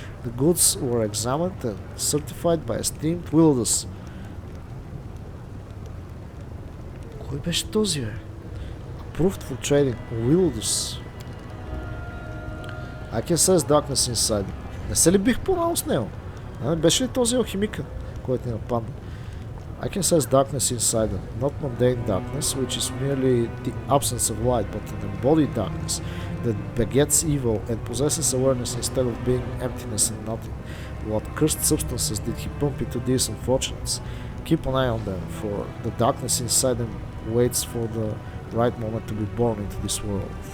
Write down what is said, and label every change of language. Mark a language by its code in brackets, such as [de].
[en] The goods were examined and certified by esteemed Willow. [bg] Кой беше този, бе? [en] Approved for trading, Willow. I can sense darkness inside. [bg] Не се ли бих по-рано с него? Не беше ли този алхимика, който ни нападна? [en] I can sense darkness inside them, not mundane darkness, which is merely the absence of light, but an embodied darkness that begets evil and possesses awareness instead of being emptiness and nothing. What cursed substances did he pump into these unfortunates? Keep an eye on them, for the darkness inside them waits for the right moment to be born into this world.